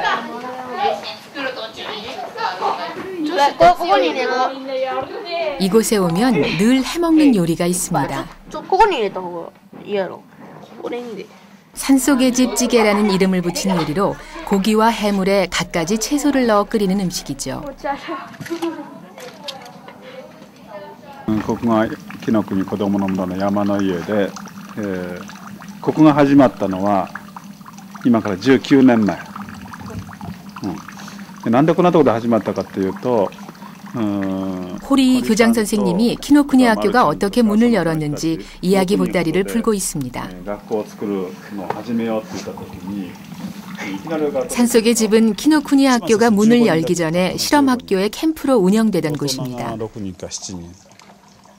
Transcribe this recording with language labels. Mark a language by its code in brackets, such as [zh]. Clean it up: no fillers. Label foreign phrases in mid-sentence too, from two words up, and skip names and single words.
[ko] 이곳에 오면 늘 해먹는 요리가 있습니다. 산속의 집 찌개라는 이름을 붙인 요리로 고기와 해물에 갖가지 채소를 넣어 끓이는 음식이죠. [ja] ここがきのくに子どもの村の山の家で、ここが始まったのは今から19年前。なんでこんなところで始まったかというと [ko] 호리 교장 선생님이 키노쿠니 학교가 어떻게 문을 열었는지 이야기 보따리를 풀고 있습니다. 산속의 집은 키노쿠니 학교가 문을 열기 전에 실험학교의 캠프로 운영되던 곳입니다.